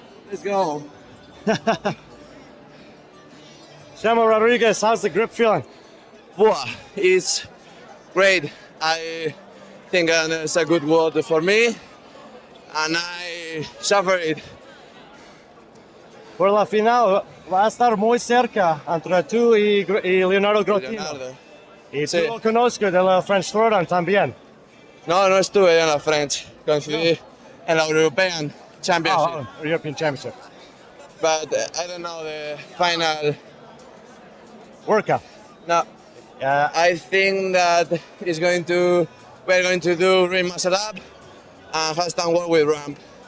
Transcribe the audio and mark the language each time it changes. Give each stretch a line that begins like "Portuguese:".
English: Let's go. Chema Rodriguez, how's the grip feeling? Wow, it's great. I think it's a good WOD for me, and I suffer it.
Spanish: Por la final va a estar muy cerca entre tú y Leonardo Grottino. Leonardo. Y Sí. tú lo conozco de la French Throwdown también. No estuve en la French. Coincidí en la European Championship.
English: European Championship. But I don't know the final. Workout. No, I think that we're going to do ring muscle up and handstand walk with ramp.